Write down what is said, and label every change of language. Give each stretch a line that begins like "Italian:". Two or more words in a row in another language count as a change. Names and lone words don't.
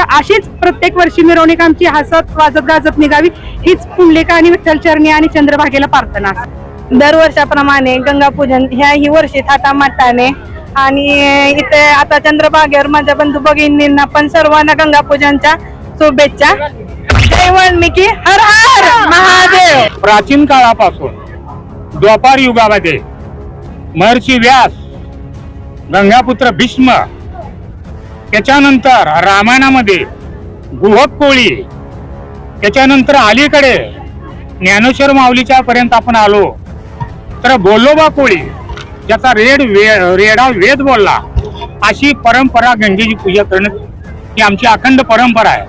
Marathi: अशीच प्रत्येक वर्षी मिरवणूक आमची हसत वाजत गाजत निघावी हीच पुंडलिका आणि विठ्ठलचरणी आणि चंद्रभागेला प्रार्थना. दरवर्षाप्रमाणे गंगा पूजन ह्याही वर्षी थाटामाटाने आणि इथे आता चंद्रभागेवर माझ्या बंधू भगिनींना पण सर्वांना गंगा पूजनच्या शुभेच्छा. जय वाल्मिकी, हर हर महादेव. प्राचीन काळापासून द्वापार युगामध्ये महर्षी व्यास, गंगापुत्र भीष्म, त्याच्यानंतर रामायणामध्ये गुहक कोळी, त्याच्यानंतर अलीकडे ज्ञानेश्वर माऊलीच्या पर्यंत आपण आलो तर बोलोबा कोळी, ज्याचा रेडा वेद बोलला, अशी परंपरा गंगेची पूजा करणं ही आमची अखंड परंपरा आहे.